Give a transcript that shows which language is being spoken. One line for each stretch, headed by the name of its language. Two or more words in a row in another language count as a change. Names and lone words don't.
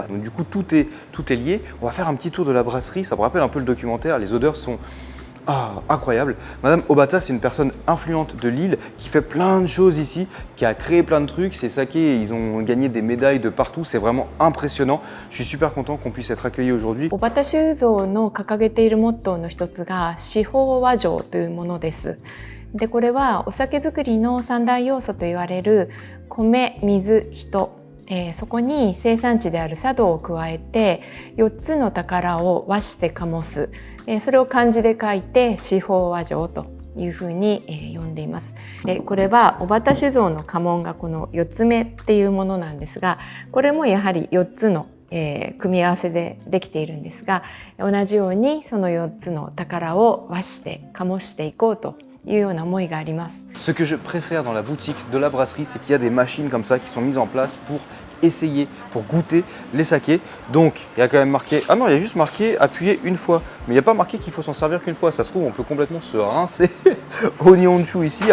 French: Donc du coup tout est lié. On va faire un petit tour de la brasserie, ça me rappelle un peu le documentaire, les odeurs sont incroyable. Madame Obata, c'est une personne influente de l'île qui fait plein de choses ici, qui a créé plein de trucs. Ces sakés, ils ont gagné des médailles de partout. C'est vraiment impressionnant. Je suis super content qu'on puisse être accueillis aujourd'hui.
Japanese: Obata Shuzoの掲げているモットーの一つが四方和醸というものです。で、これはお酒造りの三大要素と言われる米、水、人。そこに生産地である茶道を加えて4つの宝を和して醸す、それを漢字で書いて四方和醸というふうに呼んでいます。で、これは小畑酒造の家紋がこの4つ目っていうものなんですが、これもやはり4つの組み合わせでできているんですが、同じようにその4つの宝を和して醸していこうと。
French: Ce que je préfère dans la boutique de la brasserie, c'est qu'il y a des machines comme ça qui sont mises en place pour essayer, pour goûter les sakés. Donc, il y a quand même marqué... Ah non, il y a juste marqué appuyer une fois. Mais il n'y a pas marqué qu'il faut s'en servir qu'une fois. Ça se trouve, on peut complètement se rincer au Nihonshu ici.